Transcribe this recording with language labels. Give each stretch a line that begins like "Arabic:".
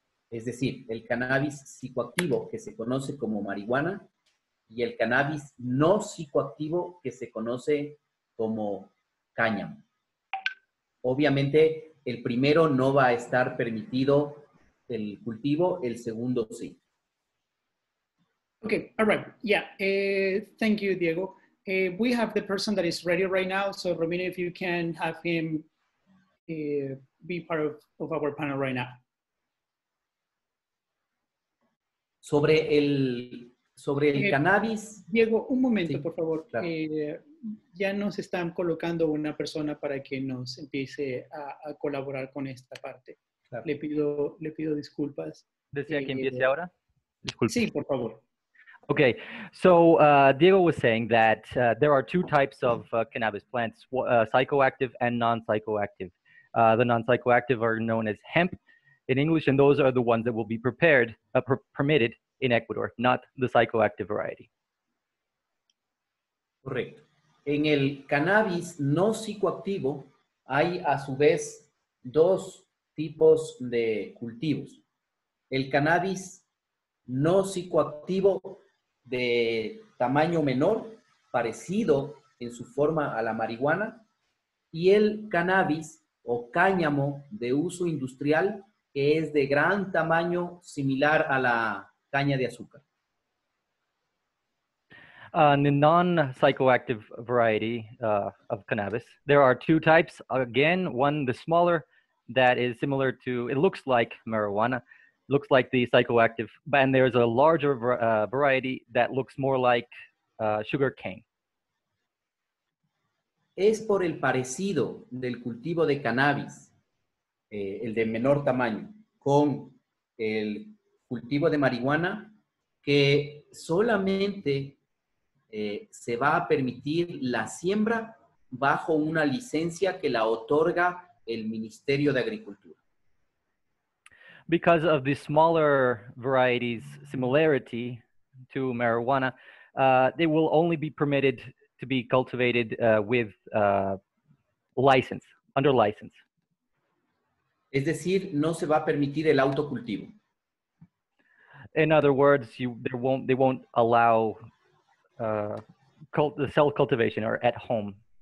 Spanish: Es decir, el cannabis psicoactivo, que se conoce como marihuana, y el cannabis no psicoactivo, que se conoce como cáñamo. Obviamente, el primero no va a estar permitido el cultivo, el segundo sí.
English: Okay, all right. Yeah, thank you, Diego. We have the person that is ready right now. So, Romina, if you can have him be part of our panel right now.
Spanish: Sobre el cannabis. Diego, un momento, Sí, por favor. claro. Ya nos están colocando una persona para que nos empiece a colaborar con esta parte. Claro. Le pido disculpas. ¿Desea que empiece ahora? Disculpe. Sí, por favor.
English: Okay, so Diego was saying that there are two types of cannabis plants, psychoactive and non-psychoactive. The non-psychoactive are known as hemp in English, and those are the ones that will be permitted in Ecuador, not the psychoactive variety.
Spanish: Correcto. En el cannabis no psicoactivo hay a su vez dos tipos de cultivos. El cannabis no psicoactivo de tamaño menor, parecido en su forma a la marihuana, y el cannabis o cáñamo de uso industrial, que es de gran tamaño, similar a la caña de azúcar.
English: The non-psychoactive variety of cannabis, there are two types. Again, one, the smaller, that is similar to, it looks like marijuana, looks like the psychoactive, and there's a larger variety that looks more like sugar cane.
Spanish: Es por el parecido del cultivo de cannabis, el de menor tamaño, con el cultivo de marihuana, que solamente se va a permitir la siembra bajo una licencia que la otorga el Ministerio de Agricultura.
English: Because of the smaller varieties' similarity to marijuana, they will only be permitted to be cultivated with license, under license.
Spanish: Es decir, no se va a permitir el autocultivo.
English: In other words, they won't allow the self-cultivation or at home.